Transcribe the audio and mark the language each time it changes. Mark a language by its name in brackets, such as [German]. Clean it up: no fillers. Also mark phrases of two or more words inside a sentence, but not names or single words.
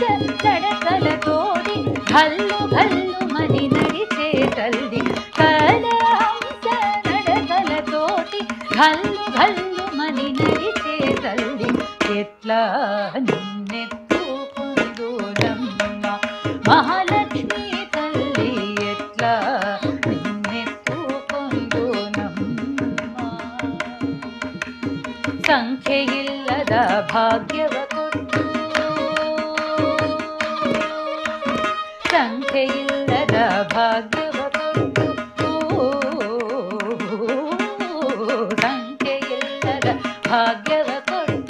[Telugu] తడకలతోడి గల్లు గల్లు మని నడిచే తల్లి కలహంస నడకలతోటి గల్లు గల్లు మని నడిచే తల్లి ఎట్లా నిన్నెత్తుకొందు నమ్మ మహాలక్ష్మి తల్లి ఎట్లా నిన్నెత్తుకొందు నమ్మ [Kannada] ಸಂಖ್ಯೆಯಿಲ್ಲದ ಭಾಗ್ಯವ ಕೊಟ್ಟು ಸಂಖ್ಯೆಯಿಲ್ಲದ ಭಾಗ್ಯವ ಕೊಟ್ಟು ಸಂಖ್ಯೆಯಿಲ್ಲದ ಭಾಗ್ಯವ ಕೊಟ್ಟು